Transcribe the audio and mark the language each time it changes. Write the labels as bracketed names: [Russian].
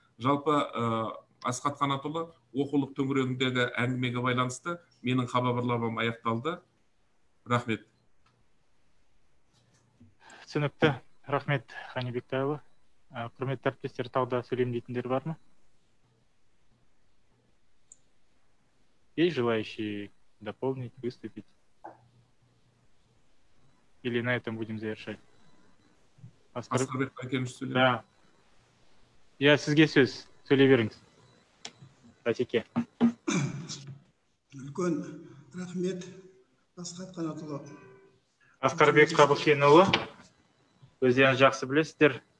[Kazakh] Жалпы Асхат Қанатұлы, оқулық төңірегіндегі әңгімеге байланысты менің хабарламам аяқталды. Рахмет. Түсінікті. Рахмет, Ғани Бектайұлы. Құрметті әріптестер, тағы да сөйлемдейтіндер бар ма? [Russian] Есть желающие дополнить, выступить? Или на этом будем завершать? [Kazakh] Асқарбек Байкенович сөйлейді. Да. Я сізге сөз. Сөйлей беріңіз. Атеке. Үлкен рахмет, Асхат Қанатұлы. Асқарбек Қабықенұлы, өздеріңіз жақсы білесіздер.